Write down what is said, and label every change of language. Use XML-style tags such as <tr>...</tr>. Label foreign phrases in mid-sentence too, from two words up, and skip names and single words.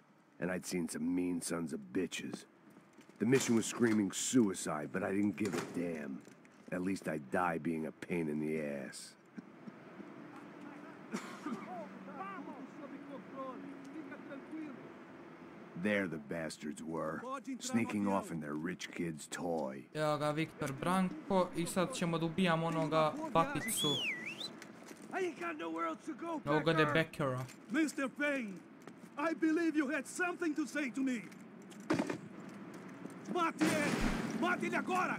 <en>And I'd seen some mean sons of bitches. The mission was screaming suicide, but I didn't give a damn. At least I'd die being a pain in the ass. There the bastards were, sneaking off in their rich kid's toy.</en> <sr>Evo ga Viktor Branko i sad ćemo da ubijamo onoga papicu. Ovoga de Beckera.</sr> <en>Mr. Payne, I believe you had something to say to me.</en> <pt>Mate ele! Mate ele agora!</pt>